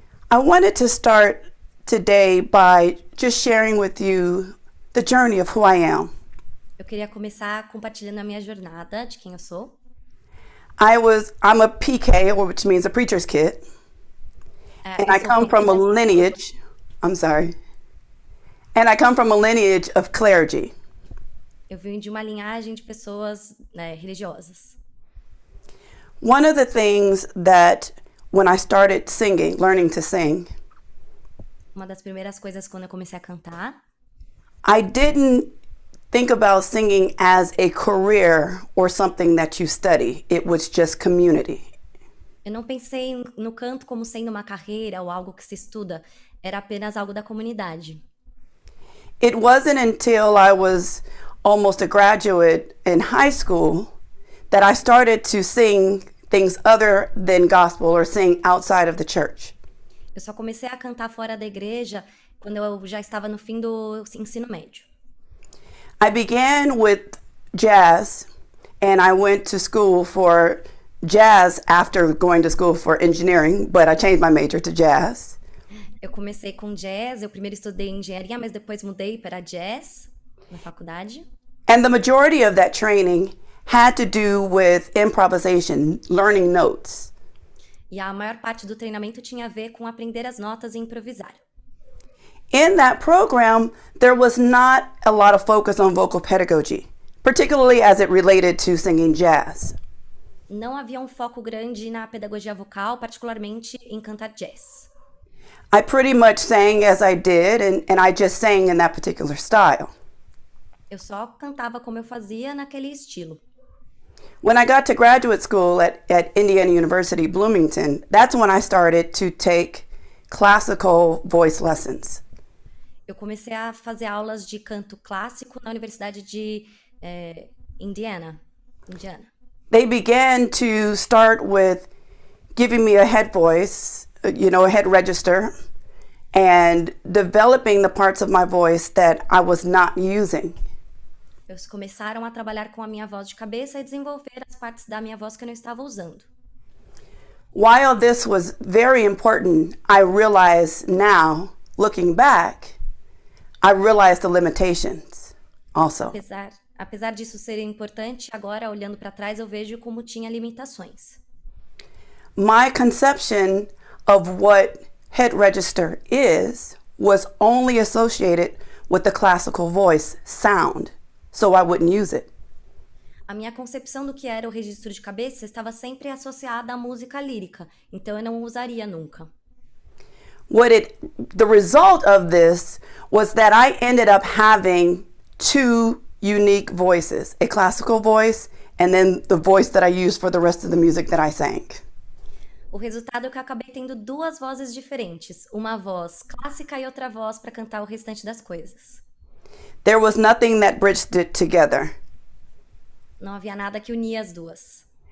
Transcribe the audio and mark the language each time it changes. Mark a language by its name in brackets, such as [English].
[English] I wanted to start today by just sharing with you the journey of who I am. [Portuguese] Eu queria começar compartilhando a minha jornada, de quem eu sou. [English] I'm a PK, which means a preacher's kid. And I come from a lineage, and I come from a lineage of clergy. [Portuguese] Eu venho de uma linhagem de pessoas religiosas. [English] One of the things that when I started singing, learning to sing, [Portuguese] uma das primeiras coisas quando eu comecei a cantar, [English] I didn't think about singing as a career or something that you study. It was just community. [Portuguese] Eu não pensei no canto como sendo uma carreira ou algo que se estuda, era apenas algo da comunidade. [English] It wasn't until I was almost a graduate in high school that I started to sing things other than gospel or sing outside of the church. [Portuguese] Eu só comecei a cantar fora da igreja quando eu já estava no fim do ensino médio. [English] I began with jazz and I went to school for jazz after going to school for engineering, but I changed my major to jazz. [Portuguese] Eu comecei com jazz, eu primeiro estudei engenharia, mas depois mudei para jazz na faculdade. [English] And the majority of that training had to do with improvisation, learning notes. [Portuguese] E a maior parte do treinamento tinha a ver com aprender as notas e improvisar. [English] In that program, there was not a lot of focus on vocal pedagogy, particularly as it related to singing jazz. [Portuguese] Não havia um foco grande na pedagogia vocal, particularmente em cantar jazz. [English] I pretty much sang as I did, and I just sang in that particular style. [Portuguese] Eu só cantava como eu fazia naquele estilo. [English] When I got to graduate school at Indiana University, Bloomington, that's when I started to take classical voice lessons. [Portuguese] Eu comecei a fazer aulas de canto clássico na Universidade de Indiana. [English] They began to start with giving me a head voice, a head register, and developing the parts of my voice that I was not using. [Portuguese] Eles começaram a trabalhar com a minha voz de cabeça e desenvolver as partes da minha voz que eu não estava usando. [English] While this was very important, I realize now, looking back, I realize the limitations also. [Portuguese] Apesar disso ser importante, agora olhando para trás eu vejo como tinha limitações. [English] My conception of what head register is was only associated with the classical voice sound, so I wouldn't use it. [Portuguese] A minha concepção do que era o registro de cabeça estava sempre associada à música lírica, então eu não usaria nunca. [English] The result of this was that I ended up having two unique voices, a classical voice and then the voice that I used for the rest of the music that I sang. [Portuguese] O resultado é que eu acabei tendo duas vozes diferentes, uma voz clássica e outra voz para cantar o restante das coisas. [English] There was nothing that bridged it together. [Portuguese] Não havia nada que unia as duas.